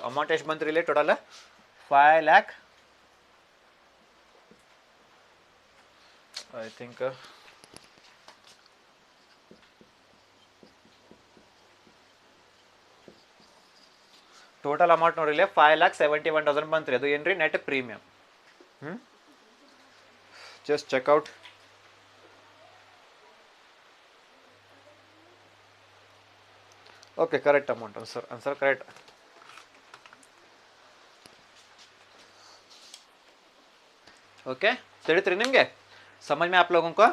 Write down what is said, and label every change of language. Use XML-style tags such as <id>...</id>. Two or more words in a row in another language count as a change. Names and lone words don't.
<kn>ಅಮೌಂಟ್ ಎಷ್ಟು ಬಂತು ಇಲ್ಲಿ</kn> <en>total 5 lakh I think total amount</en> <kn>ನೋಡ್ರಿ 5,71,000 ಬಂತ್ರಿ. ಅದು ಏನ್ರಿ</kn> <en>net premium. just checkout. OK correct amount answer correct.</en> <hi>ओके चलिए निम्गे समझ में आप लोगों को.</hi>